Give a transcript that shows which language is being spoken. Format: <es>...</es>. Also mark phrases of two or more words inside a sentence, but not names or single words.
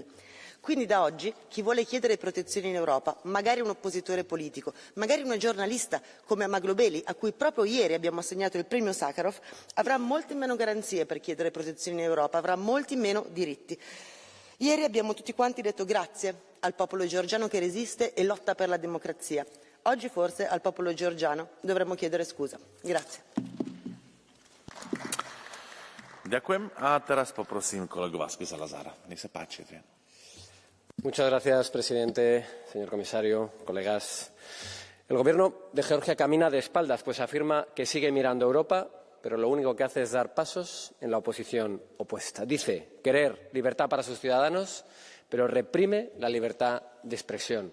<it>Quindi da oggi chi vuole chiedere protezione in Europa, magari un oppositore politico, magari una giornalista come Amaglobeli, a cui proprio ieri abbiamo assegnato il premio Sakharov, avrà molte meno garanzie per chiedere protezione in Europa, avrà molti meno diritti. Ieri abbiamo tutti quanti detto grazie al popolo georgiano che resiste e lotta per la democrazia. Oggi forse al popolo georgiano dovremmo chiedere scusa. Grazie.</it> <sk>Ďakujem. A teraz poprosím kolegu Vázquez Salazara. Nech sa páči.</sk> <es>Muchas gracias, presidente, señor comisario, colegas. El gobierno de Georgia camina de espaldas, pues afirma que sigue mirando a Europa, pero lo único que hace es dar pasos en la oposición opuesta. Dice querer libertad para sus ciudadanos, pero reprime la libertad de expresión.</es>